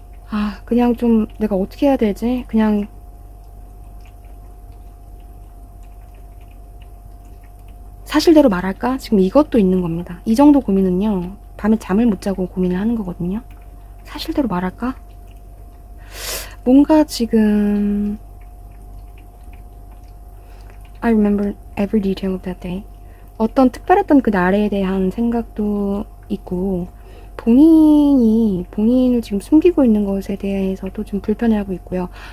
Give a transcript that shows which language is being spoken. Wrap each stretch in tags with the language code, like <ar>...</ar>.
<ko>아, 그냥 좀 내가 어떻게 해야 되지? 그냥 사실대로 말할까? 지금 이것도 있는 겁니다. 이 정도 고민은요, 밤에 잠을 못 자고 고민을 하는 거거든요. 사실대로 말할까? 뭔가 지금</ko> <en>I remember every detail of that day.</en> <ko>어떤 특별했던 그 날에 대한 생각도 있고, 본인을 지금 숨기고 있는 것에 대해서도 좀 불편해하고 있고요.</ko>